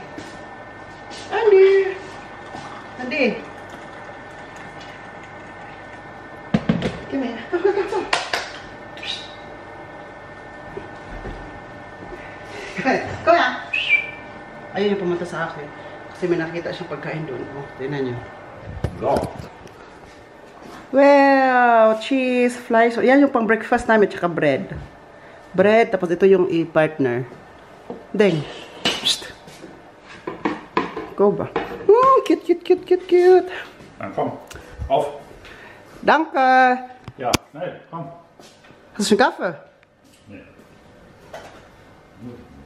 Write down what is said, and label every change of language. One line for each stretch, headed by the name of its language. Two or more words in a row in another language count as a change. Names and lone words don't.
English: Andi! Andi! Come here. Come here!
Filipino: Ayun yung pumunta sa akin. Kasi may nakita siyang pagkain doon. Oh, tingnan niyo.
English: So. Wow! Cheese, flies.
Filipino: Yan yung pang breakfast namin, tsaka bread. Bread, tapos ito yung i-partner. Deng. Psst. Go ba?
English: Cute, cute, cute, cute, cute.
German: Dann komm, auf. Danke. Ja, schnell, komm. Hast du schon Kaffee? Nee.